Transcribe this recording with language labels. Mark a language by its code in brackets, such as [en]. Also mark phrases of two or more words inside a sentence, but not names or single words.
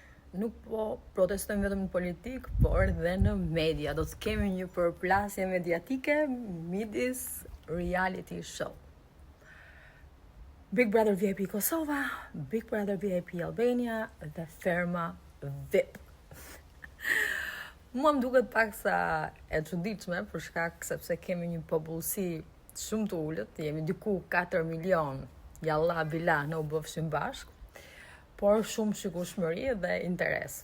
[sq] nuk po protestojmë vetëm në politikë, por edhe në media. Do të kemi një përplasje mediatike midis [en] reality show. [sq] Big Brother VIP Kosova, Big Brother VIP Albania dhe Ferma VIP. Mua më duket pak sa e çuditshme për shkak sepse kemi një popullsi shumë të ulët, jemi diku 4 milion, jalla bila në u bëfshim bashk, por shumë shikueshmëri dhe interes.